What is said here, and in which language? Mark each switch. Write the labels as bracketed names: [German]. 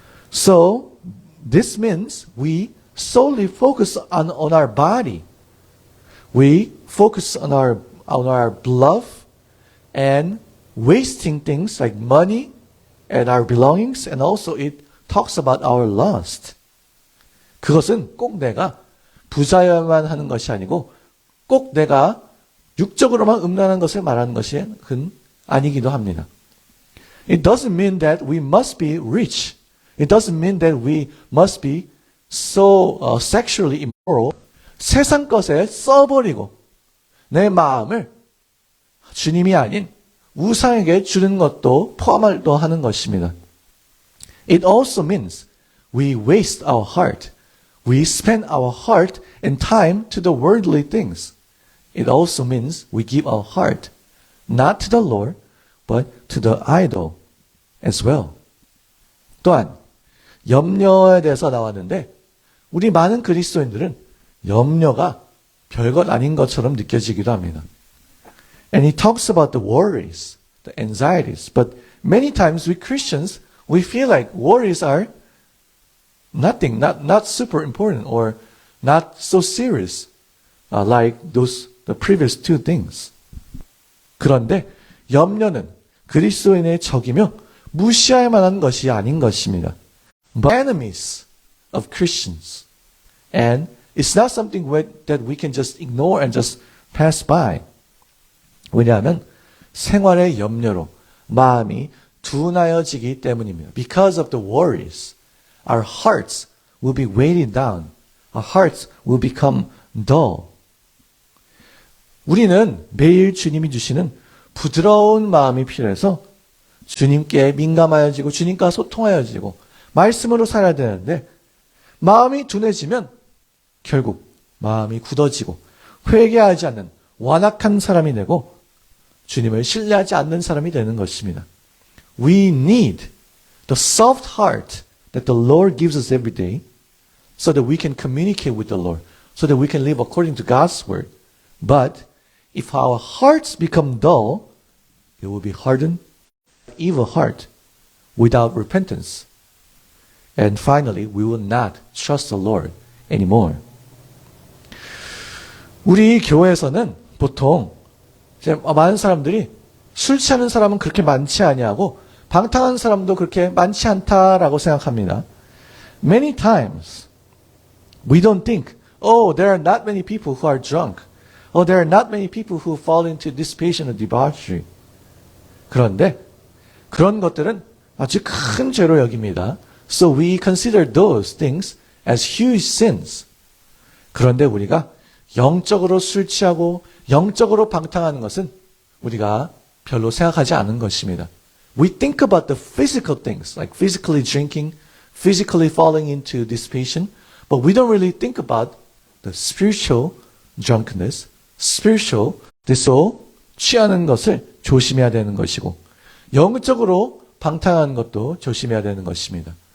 [English] So this means we solely focus on our body. We focus on our love and wasting things like money and our belongings, and also it talks about our lust. [Korean] 그것은 꼭 내가 부자여야만 하는 것이 아니고 꼭 내가 육적으로만 음란한 것을 말하는 것이 아니기도 합니다. [English] It doesn't mean that we must be rich. It doesn't mean that we must be so sexually immoral. [Korean] 세상 것에 써버리고 내 마음을 주님이 아닌 우상에게 주는 것도 포함을 하는 것입니다. [English] It also means we waste our heart. We spend our heart and time to the worldly things. It also means we give our heart not to the Lord, but to the idol as well. [Korean] 또한 염려에 대해서 나왔는데 우리 많은 그리스도인들은 염려가 별것 아닌 것처럼 느껴지기도 합니다. [English] And he talks about the worries, the anxieties. But many times we Christians, we feel like worries are nothing, not super important or not so serious, like the previous two things. [Korean] 그런데 염려는 그리스도인의 적이며 무시할 만한 것이 아닌 것입니다. [English] But enemies of Christians. And it's not something that we can just ignore and just pass by. [Korean] 왜냐하면 생활의 염려로 마음이 둔하여지기 때문입니다. [English] Because of the worries, our hearts will be weighted down. Our hearts will become dull. [Korean] 우리는 매일 주님이 주시는 부드러운 마음이 필요해서 주님께 민감하여지고 주님과 소통하여지고 말씀으로 살아야 되는데 마음이 둔해지면 결국 마음이 굳어지고 회개하지 않는 완악한 사람이 되고 주님을 신뢰하지 않는 사람이 되는 것입니다. [English] We need the soft heart that the Lord gives us every day so that we can communicate with the Lord, so that we can live according to God's word. But if our hearts become dull, it will be hardened, evil heart without repentance. And finally, we will not trust the Lord anymore. [Korean] 우리 교회에서는 보통 많은 사람들이 술 취하는 사람은 그렇게 많지 아니하고 방탕한 사람도 그렇게 많지 않다라고 생각합니다. [English] Many times we don't think, oh, there are not many people who are drunk. Oh, there are not many people who fall into dissipation or debauchery. [Korean] 그런데 그런 것들은 아주 큰 죄로 여깁니다. [English] So we consider those things as huge sins. [Korean] 그런데 우리가 영적으로 술 취하고 영적으로 방탕하는 것은 우리가 별로 생각하지 않은 것입니다. [English] We think about the physical things, like physically drinking, physically falling into dissipation, but we don't really think about the spiritual drunkenness, spiritual disorder, [Korean] 취하는 것을 조심해야 되는 것이고 영적으로 방탕하는 것도 조심해야 되는 것입니다.